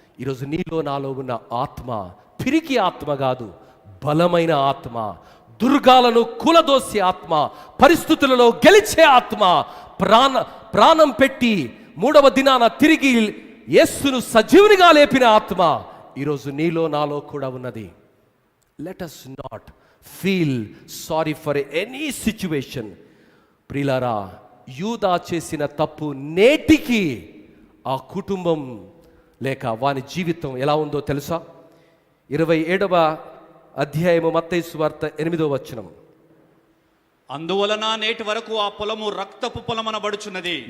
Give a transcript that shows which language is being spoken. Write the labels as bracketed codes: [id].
[te] ఈరోజు నీలో నాలో ఉన్న ఆత్మ పిరికి ఆత్మ కాదు, బలమైన ఆత్మ, దుర్గాలను కూలదోసే ఆత్మ, పరిస్థితులలో గెలిచే ఆత్మ, ప్రాణం పెట్టి 3వ దినాన తిరిగి యేసును సజీవునిగా లేపిన ఆత్మ ఈరోజు నీలో నాలో కూడా ఉన్నది. [en] Let us not feel sorry for any situation. [te] ప్రియులారా, యూదా చేసిన తప్పు నేటికి ఆ కుటుంబం లేక వాని జీవితం ఎలా ఉందో తెలుసా? 27వ అధ్యాయము మత్తయి సువార్త 8వ వచనం. అందువలన నేటి వరకు ఆ పొలము రక్తపు పొలమనబడుచున్నది.